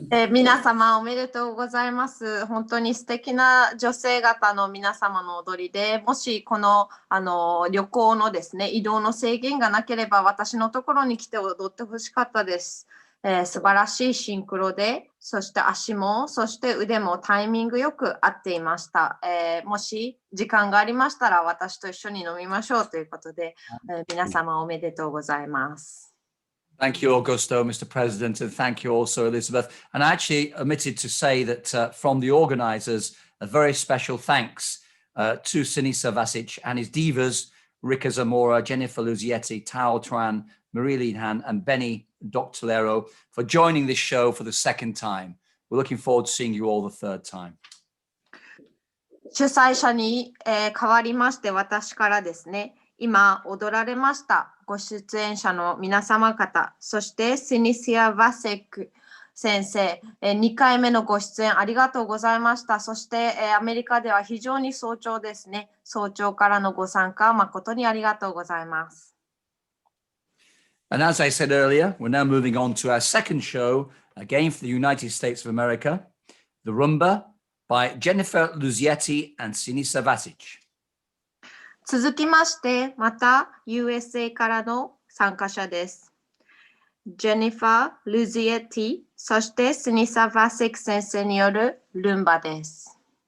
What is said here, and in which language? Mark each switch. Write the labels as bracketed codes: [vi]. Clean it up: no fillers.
[ja] 皆様おめでとうございます。本当に素敵な女性方の皆様の踊りで、もしこの、旅行のですね、移動の制限がなければ私のところに来て踊ってほしかったです。素晴らしいシンクロで、そして足も、そして腕もタイミングよく合っていました。もし時間がありましたら私と一緒に飲みましょうということで、皆様おめでとうございます。 [en] Thank you, Augusto, Mr. President, and thank you also, Elizabeth. And I actually omitted to say that from the organisers, a very special thanks to Sinisa Vasic and his divas, Rika Zamora, Jennifer Luzietti, Tao Tran, Marie Han, and Benny Doctolero for joining this show for the second time. We're looking forward to seeing you all the third time. [ja] 主催者に、代わりまして私からですね、今踊られましたご出演者の皆様方、そしてシニシア・ヴァセック先生、2回目のご出演ありがとうございました。そして、アメリカでは非常に早朝ですね。早朝からのご参加誠にありがとうございます。 [en] And as I said earlier, we're now moving on to our second show, again for the United States of America, The Rumba by Jennifer Luzietti and Sinisa Vasic. [ja] 続きまして、また USA からの参加者です。ジェニファー・ルジエティ、そしてスニサ・ヴァセク先生によるルンバです。